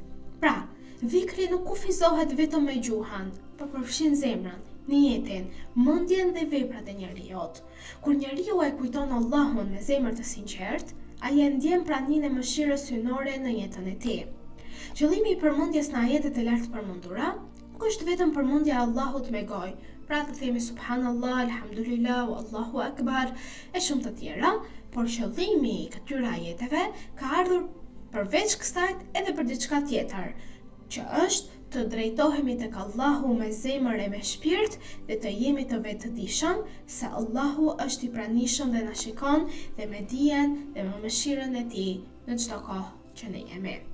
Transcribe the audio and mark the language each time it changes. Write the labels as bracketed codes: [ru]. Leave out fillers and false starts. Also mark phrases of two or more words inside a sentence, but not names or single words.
[sq] Pra, dhikri nuk kufizohet vetëm me gjuhën, por përfshin zemrën, niyetin, mendjen dhe veprat e njeriut. Kur njeriu e kujton Allahun me zemër të sinqertë, ai e ndjen praninë e mëshirës hynore në jetën e tij. Qëllimi i përmendjes në ajetet e lartë përmendura nuk është vetëm përmendja e Allahut me gojë, pra të themi [ar] سبحان الله، الحمد لله، الله أكبر [sq] e shumë të tjera, por qëllimi i këtyre ajeteve ka ardhur përveç kësaj edhe për diçka tjetër, që është të drejtohemi tek Allahu me zemër e me shpirt dhe të jemi të vetëdijshëm se Allahu është i pranishëm dhe na shikon dhe me dijen dhe me mëshirën e tij në çdo kohë që ne jemi.